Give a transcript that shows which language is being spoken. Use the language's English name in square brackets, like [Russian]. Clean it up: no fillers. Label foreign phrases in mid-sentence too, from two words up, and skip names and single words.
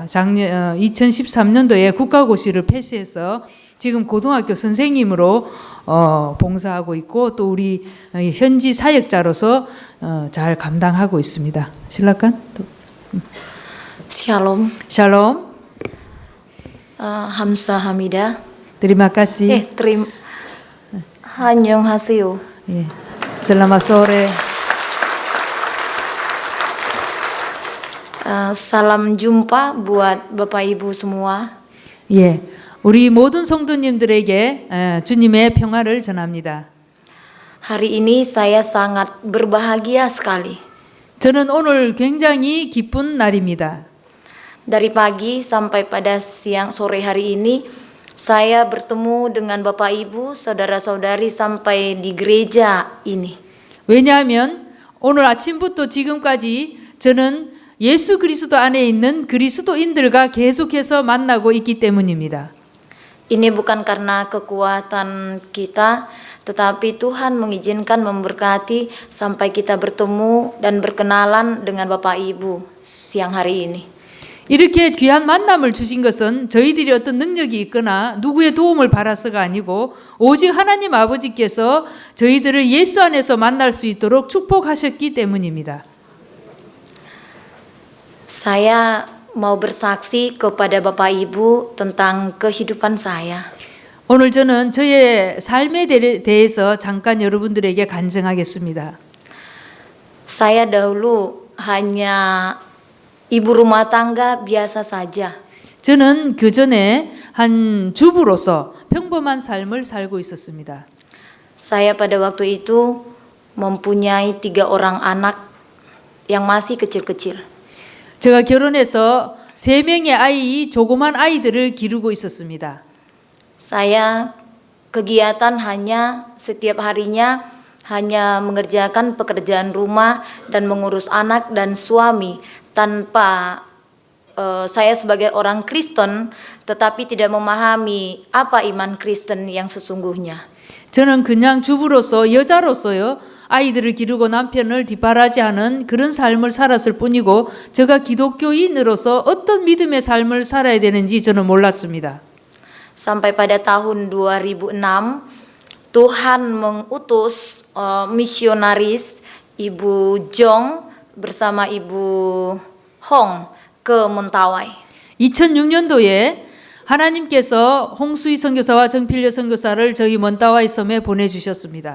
[Korean] 작년 2013년도에 국가고시를 패스해서 지금 고등학교 선생님으로 봉사하고 있고, 또 우리 현지 사역자로서 잘 감당하고 있습니다. 실라칸? Shalom. 샬롬. Hamsa Hamida. [Indonesian] Terima kasih. [Korean] Annyeonghaseyo. [Indonesian] Selamat sore. Salam jumpa buat Bapak Ibu semua. [Korean] 예, 우리 모든 성도님들에게 주님의 평화를 전합니다. [Indonesian] Hari ini saya sangat berbahagia sekali. [Korean] 저는 오늘 굉장히 기쁜 날입니다. [Indonesian] Dari pagi sampai pada siang sore hari ini, saya bertemu dengan Bapak Ibu, saudara-saudari sampai di gereja ini. [Korean] 왜냐하면 오늘 아침부터 지금까지 저는 예수 그리스도 안에 있는 그리스도인들과 계속해서 만나고 있기 때문입니다. [Indonesian] Ini bukan karena kekuatan kita, tetapi Tuhan mengizinkan memberkati sampai kita bertemu dan berkenalan dengan Bapak Ibu siang hari ini. [Korean] 이렇게 귀한 만남을 주신 것은 저희들이 어떤 능력이 있거나 누구의 도움을 받아서가 아니고 오직 하나님 아버지께서 저희들을 예수 안에서 만날 수 있도록 축복하셨기 때문입니다. [Indonesian] Saya mau bersaksi kepada Bapak Ibu tentang kehidupan saya. [Korean] 오늘 저는 저의 삶에 대해서 잠깐 여러분들에게 간증하겠습니다. [Indonesian] Saya dahulu hanya ibu rumah tangga biasa saja. [Korean] 저는 그 전에 한 주부로서 평범한 삶을 살고 있었습니다. [Indonesian] Saya pada waktu itu mempunyai 3 orang anak yang masih kecil-kecil. [Korean] 제가 결혼해서 3명의 조그만 아이들을 기르고 있었습니다. [Indonesian] Saya kegiatan hanya setiap harinya hanya mengerjakan pekerjaan rumah dan mengurus anak dan suami, tanpa saya sebagai orang Kristen tetapi tidak memahami apa iman Kristen yang sesungguhnya. [Korean] 저는 그냥 주부로서 여자로서요, 아이들을 기르고 남편을 뒷바라지하는 그런 삶을 살았을 뿐이고, 제가 기독교인으로서 어떤 믿음의 삶을 살아야 되는지 저는 몰랐습니다. [Indonesian] Sampai pada tahun 2006 Tuhan mengutus misionaris Ibu Jong bersama Ibu Hong ke Mentawai. [Korean] 2006년도에 하나님께서 홍수희 선교사와 정필려 선교사를 저희 먼따와이 섬에 보내주셨습니다.